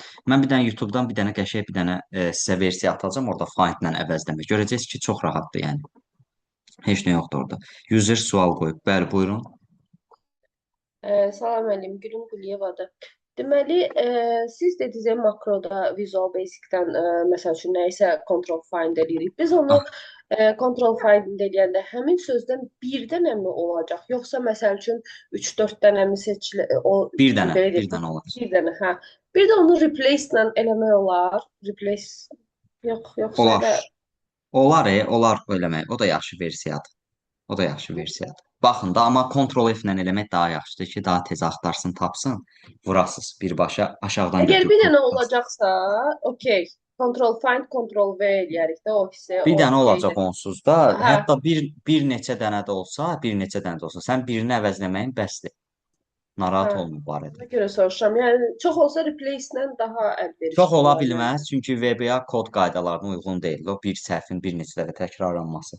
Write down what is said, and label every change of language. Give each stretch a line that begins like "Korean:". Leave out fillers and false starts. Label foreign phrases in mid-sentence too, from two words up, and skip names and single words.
Azerbaijani: Mən bir dənə YouTube'dan bir dənə qəşəng bir dənə sizə versiya atacağım. Orada Find-lə əvəzləmir. Görəcəksiniz ki, çox rahatdır yəni. Heç nə yoxdur orada. User sual qoyub. Bəli, buyurun. Salam əleyküm, Gülüm Quliyevadır. Deməli, siz dediniz makroda Visual Basic-dən məsəl üçün nəyisə
English: control find
Azerbaijani: eləyirik. Biz onu Ah,
English: control find
Azerbaijani: eləyəndə həmin sözdən bir dənə mi olacaq, yoxsa məsəl üçün 3-4 dənə mi o bir dənə, belə bir deyək, dənə olacaq. bir dənə, hə. Bir də onu replace-lə eləmək olar. Replace yoxsa Olar. elə Olar eləmək. O da yaxşı versiyadır. O da yaxşı versiyadır. Baxın da, amma Ctrl F ilə eləmək daha yaxşıdır ki, daha tez axtarsın, tapsın. Vurasız birbaşa aşağıdan əgər götürüb. bir dənə olacaqsa, okey.
English: Control find, Control V
Azerbaijani: eləyərik də o hissə, Bir o dənə olacaq şeydə. onsuz da. Hə, Hətta bir neçə dənə də olsa, bir neçə dənə də olsa, sən birini əvəzləməyin bəsdir. hə. Narahat olma bu barədə. Ona görə soruşuram. Yəni çox olsa replace-lə daha Çox əlverişli ola olar bilməz, məncə. çünki VBA kod qaydalarına uyğun deyil. O bir səhvin bir neçə dəfə təkrarlanması.